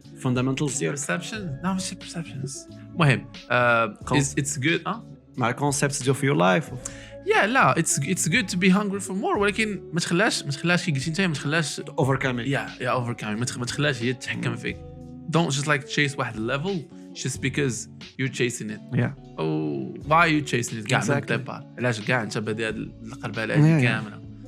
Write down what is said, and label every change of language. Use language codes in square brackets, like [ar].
[ar] Fundamentals ديالك. [en] Perception? No, ماشي perceptions. المهم it's good. مع concepts of your life. Yeah, لا it's good to be hungry for more [ar] ولكن ما تخلاش كي قلتي انت ما تخلاش [en] overcome it. [ar] Yeah, overcome ما تخلاش هي تتحكم فيك. [en] Don't just like chase واحد level just because you're chasing it. Yeah. Oh, why are you chasing it? [ar] كاع من ديبار علاش كاع انت بادي هاد القربالة هادي كاملة.